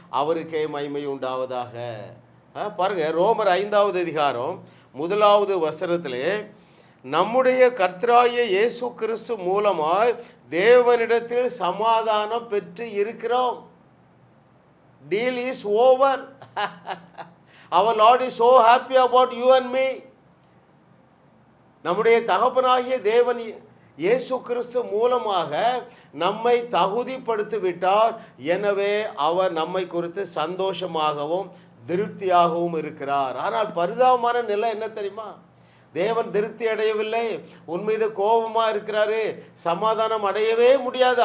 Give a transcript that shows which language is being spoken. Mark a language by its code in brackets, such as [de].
[ta] அவருக்கே மகிமை உண்டாவதாக. பாருங்க, ரோமர் 5வது அதிகாரம் 1வது வசனத்திலே, நம்முடைய கர்த்தராகிய இயேசு கிறிஸ்து மூலமாய் தேவனிடத்தில் சமாதானம் பெற்று இருக்கிறோம். [en] Deal is over. அவர் lord is so happy about you and me. [ta] நம்முடைய தகப்பனாகிய தேவன் இயேசு கிறிஸ்து மூலமாக நம்மை தகுதிப்படுத்தி விட்டார். எனவே அவர் நம்மை குறித்து சந்தோஷமாகவும் திருப்தியாகவும் இருக்கிறார். ஆனால் பரிதாபமான நிலை என்ன தெரியுமா? தேவன் திருப்தி அடையவில்லை, உன் மீது கோபமாக இருக்கிறாரு, சமாதானம் அடையவே முடியாது.